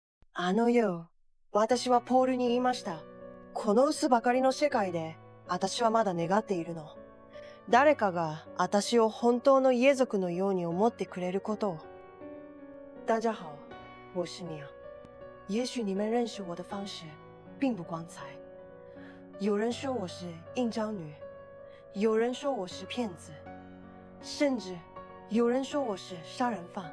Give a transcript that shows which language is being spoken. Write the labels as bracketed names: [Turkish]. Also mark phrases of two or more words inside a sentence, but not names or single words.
[Japanese] あの夜、私はポールに言いました。この薄ばかりの世界で、私はまだ願っているの。誰かが私を本当の家族のように思ってくれることを。 [Chinese] 大家好，我是米娅。也许你们认识我的方式并不光彩。有人说我是应招女，有人说我是骗子，甚至有人说我是杀人犯。